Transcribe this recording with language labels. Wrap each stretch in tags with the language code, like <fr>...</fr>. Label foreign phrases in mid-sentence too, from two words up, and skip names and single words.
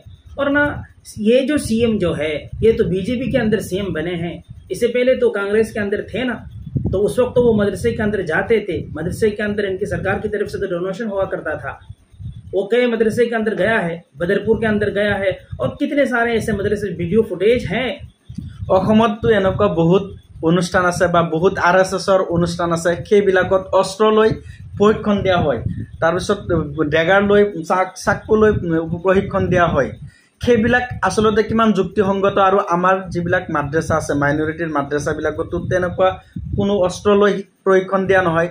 <hi>और ना ये जो सीएम जो है ये तो बीजेपी के अंदर सीएम बने हैं, इससे पहले तो कांग्रेस के अंदर थे ना, तो उस वक्त तो वो मदरसे के अंदर जाते थे। मदरसे के अंदर इनकी सरकार की तरफ से तो डोनेशन हुआ करता था। वो कई मदरसे के अंदर गया है, बदरपुर के अंदर गया है और कितने सारे ऐसे मदरसे</hi> <en>video footage</en> <hi>हैं।</hi> <as>অসমতো এনেকুৱা বহুত অনুষ্ঠান আছে বা বহুত RSSৰ অনুষ্ঠান আছে, সেইবিলাকত অস্ত্ৰ লৈ প্ৰশিক্ষণ দিয়া হয়, তাৰপিছত ডেগাৰ লৈ চাকু লৈ প্ৰশিক্ষণ দিয়া হয়। সেইবিলাক আচলতে কিমান যুক্তিসংগত? আৰু আমাৰ যিবিলাক মাদ্ৰাছা আছে, মাইনৰিটিৰ মাদ্ৰাছাবিলাকতো তেনেকুৱা কোনো অস্ত্ৰ লৈ প্ৰশিক্ষণ দিয়া নহয়।</as>